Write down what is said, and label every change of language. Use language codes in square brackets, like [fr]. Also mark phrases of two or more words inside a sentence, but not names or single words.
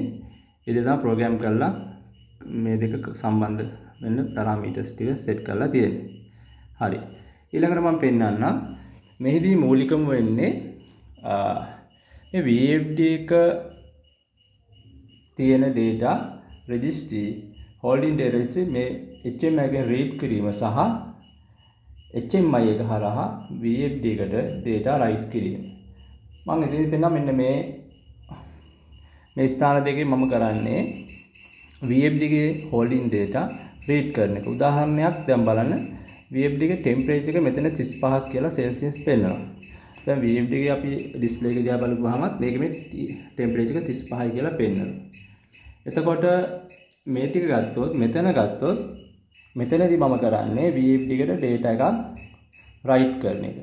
[si] ඒ විදිහට තමයි program කරලා මේ දෙක සම්බන්ධ වෙන්න parameters ටික set කරලා තියෙන්නේ. හරි. ඊළඟට මම පෙන්නන්නම් මෙහිදී මූලිකම වෙන්නේ මේ VFD එක තියෙන [en] data registry holding data registry [si] මේ HMI එකෙන් read කිරීම සහ HMI එක හරහා VFD එකට [en] data write [si] කිරීම. මම ඉතින් පෙන්නන මෙන්න මේ ස්ථාන දෙකේ මම කරන්නේ VFD එකේ [en] holding data read [si] කරන එක. උදාහරණයක් දැන් බලන්න VFD එකේ temperature එක මෙතන 35ක් කියලා celsius පෙන්නනවා. දැන් VFD එකේ අපි display එක දිහා බලපුවාම මේකේ මේ temperature එක 35යි කියලා පෙන්නනවා. එතකොට මේ ටික ගත්තොත් මෙතනදී මම කරන්නේ VFD එකට data එකක් write කරන එක.